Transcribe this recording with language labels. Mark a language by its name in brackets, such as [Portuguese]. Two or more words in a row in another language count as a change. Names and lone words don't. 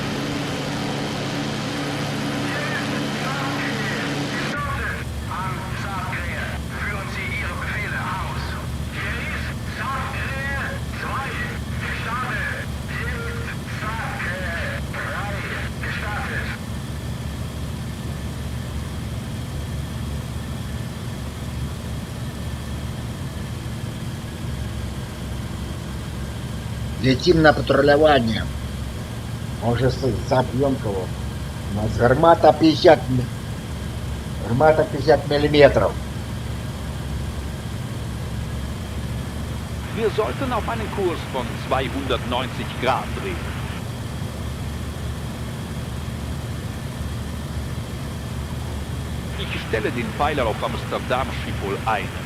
[German] An Saarkrähe, führen Sie Ihre Befehle aus. Hier ist Saarkrähe 2 gestartet. Hier ist Saarkrähe 3 gestartet. [Russian] Летим на патрулирование. Может, забьем кого. У нас гармата 50 миллиметров. [German] Wir sollten auf einen Kurs von 290 Grad drehen. Ich stelle den Pfeiler auf Amsterdam Schiphol ein.